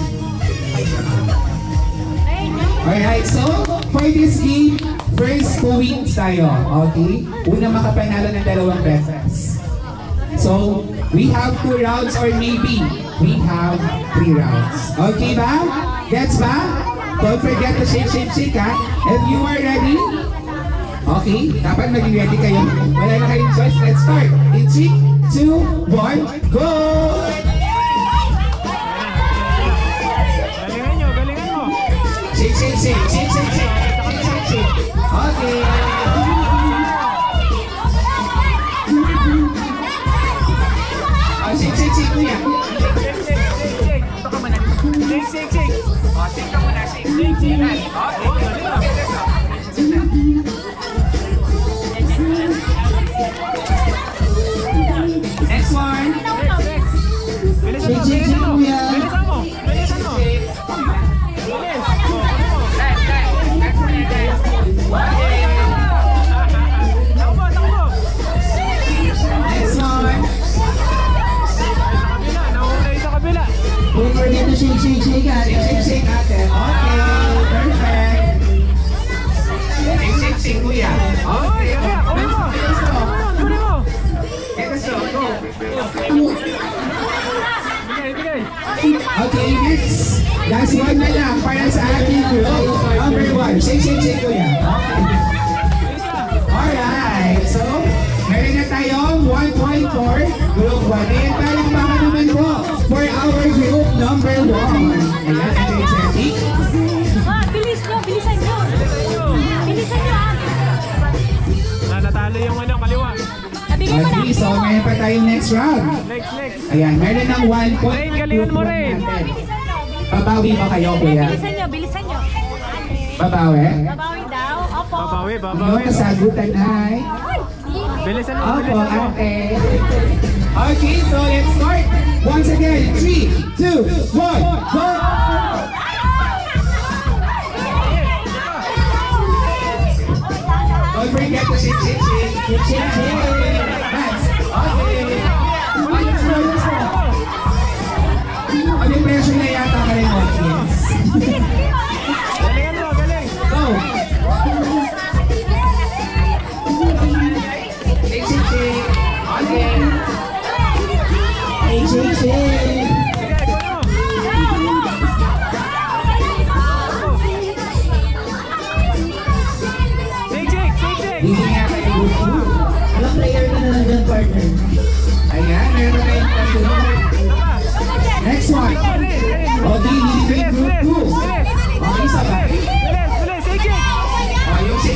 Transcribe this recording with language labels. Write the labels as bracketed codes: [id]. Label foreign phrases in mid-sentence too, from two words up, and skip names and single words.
[en] Alright, so for this game, first 2 wins tayo, okay? [tl] Una makapanalo ng 2 pesos. [en] So, we have 2 rounds or maybe we have 3 rounds. [tl] Okay ba? Gets ba? [en] Don't forget to shake, shake, shake ha? If you are ready, [tl] okay, dapat maging ready kayo. Wala na kayong choice, [en] let's start. In 3, 2, 1, go! [tl] Galingan nyo, galingan mo! [en] Shake, shake, shake, shake, shake, shake, shake, shake, shake. Okay. Oh, shake, shake, shake, kuya. Shake! [tl] Ito ka muna. [en] Shake, shake, shake! [tl] Oh, shake ka muna, shake. [en] Shake, shake! Okay. [tl] Galing ah. [en] Next one. [tl] Bilisan mo, [en] Shake, shake, [tl] bilisan [en] shake, [tl] mo! kuya. Bilisan mo! Bilisan mo! Bilis! [en] Next one, guys. [tl] Takbo, takbo! [en] Next one. [tl] Sa kabila, nahulay sa kabila! [en] Don't forget to shake, shake, shake, ha? Shake, shake, shake natin. Okay. Perfect. Shake, shake, shake, [tl] kuya. Oy, kaya, kunin mo! Kunin mo! Ito so, go. Bigay, bigay! [en] Okay, next. [tl] Last one na lang para sa ating group. [en] Number 1. Shake, shake, shake, kuya. Alright. [tl] So, meron na tayong 1.4 group 1. And parang baka naman po [en] for our group number 1. [tl] Ayan, energetic. Ah, bilis nyo, bilisan nyo. Bilisan nyo, ah. Natalo yung ano, kaliwa. Nabigay mo na. Okay, so meron pa tayong [en] next round. Next, next. [tl] Ayan, meron ng 1 point. Rain, galingan mo, Rain. Bilisan nyo. Babawi ba kayo, kuya? Bilisan nyo, bilisan nyo. Babawi? Babawi daw. Opo. Babawi, Ano babawi. kasagutan ay? Bilisan mo, Opo, bilisan mo. ate. [en] Okay, so let's start. Once again, 3, 2, 1, go! Don't forget to shake, shake, shake. Shake, shake, shake. That's okay. [tl] Ano yung pressure na yata ka rin, audience? Galingan mo, galing. [en] Go! Shake, shake, shake. Okay. Shake, shake, shake. [tl] Bigay, kunin mo. [en] Shake, shake, shake, shake. [tl] Hindi nga kayo gusto. Walang player ka na lang dyan, partner. Ayan, meron kayong tatlo. [en] Next one. Rain, Rain. [tl] Okay, hindi Bilis, [en] group [tl] bilis, [en] 2. [tl] bilis. Okay, sabay. Bilis, bilis, [en] shake, shake. Okay,